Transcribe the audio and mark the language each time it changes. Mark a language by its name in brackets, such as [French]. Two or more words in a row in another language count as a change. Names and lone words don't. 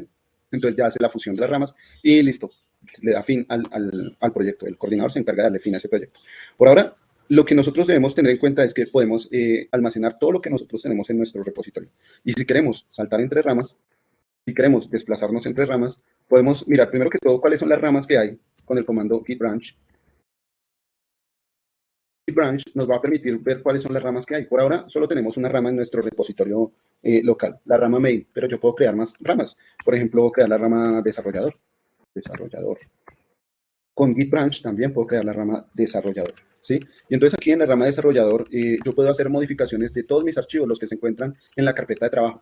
[Spanish] Entonces ya hace la fusión de las ramas y listo, le da fin al proyecto. El coordinador se encarga de darle fin a ese proyecto. Por ahora, lo que nosotros debemos tener en cuenta es que podemos almacenar todo lo que nosotros tenemos en nuestro repositorio. Y si queremos saltar entre ramas, si queremos desplazarnos entre ramas, podemos mirar primero que todo cuáles son las ramas que hay con el comando git branch. Git branch nos va a permitir ver cuáles son las ramas que hay. Por ahora solo tenemos una rama en nuestro repositorio local, la rama main, pero yo puedo crear más ramas. Por ejemplo, crear la rama desarrollador. Con git branch también puedo crear la rama desarrollador, ¿sí? Y entonces aquí en la rama desarrollador yo puedo hacer modificaciones de todos mis archivos, los que se encuentran en la carpeta de trabajo.